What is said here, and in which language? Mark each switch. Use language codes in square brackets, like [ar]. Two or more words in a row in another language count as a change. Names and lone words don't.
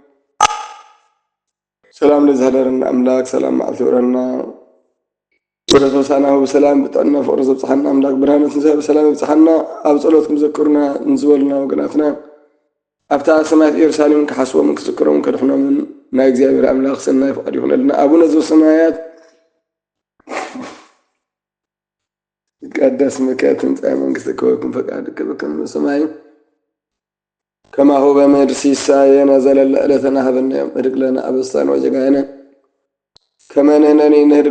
[ti] ሰላም ለዝሃደረና አምላክ ሰላም መዓልቲ ወረና ወረሶሳናሁ በሰላም ብጠና ፍቅሪ ዘብጽሐና አምላክ ብርሃነ ትንሣኤ በሰላም ይብጽሐና ኣብ ጸሎትኩም ዘክሩና እንዝበሉና ወገናትና ኣብታ ሰማያት ኢየሩሳሌም ክሓስቦምን ክዝክሮምን ከድሕኖምን ናይ እግዚአብሔር አምላክ ሰናይ ፍቃድ ይሁንልና። [gez] አቡነ ዘበሰማያት ይትቀደስ ስምከ ትምጻእ መንግሥትከ ወይኩን ፈቃድከ በከመ በሰማይ ከማሁ በምድር ሲሳየነ ዘለለ ዕለትነ ሀበነ ዮም ንኅድግ ለነ አበሳነ ወጌጋየነ ከመ ንሕነኒ ንኅድግ